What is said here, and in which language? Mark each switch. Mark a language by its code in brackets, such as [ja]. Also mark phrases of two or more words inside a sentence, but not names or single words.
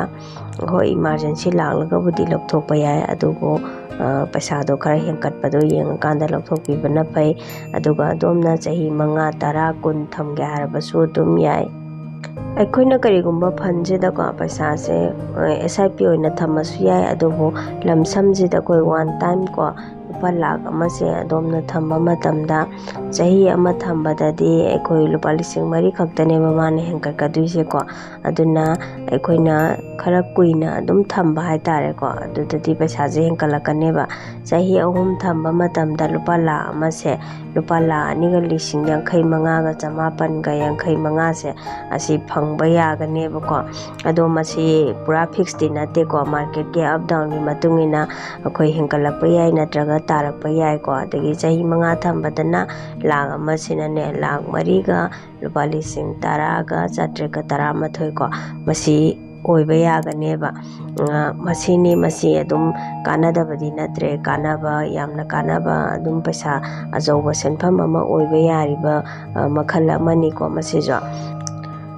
[mni] ho emergency laglagabudi lokthokpa yai adugo paisa do khara hengkatpado yengkanda lokthokpibana pai aduga adomna chahi 5 10 10 thamge harabasu dum yai aikoina karigumba fund da ko paisa se SIP oina thamasu yai adubo lamsam je da koi [en] one time [mni] ko lupa lakh ama se adomna thamba matamda chahi ama thambada de aikoi lupa 3,000 khaktane mamane hengkatkaduise ko aduna aikoina khara kuina adum thamba haitare ko adudadi paisa je hengkalakaneba chahi 3 thamba matamda lupa lakh ama se lupa lakh 2,50,000 ga chamapan ga 85 se asi phangba yaganeba ko ado masi pura fix dinate ko market ke [en] up down [mni] gi matungina akoi hengkalakpa yai natraga tarakpa yai ko adagi chahi 5 thambadana lakh ama sinane lakh 3 ga lupa 10,000 ga 713 ko masi oiba yaganeba masini masi adum kanadabadi natre kanaba yamna kanaba adum paisa ajauba senpham ama oiba yariba makhal amani ko masi jo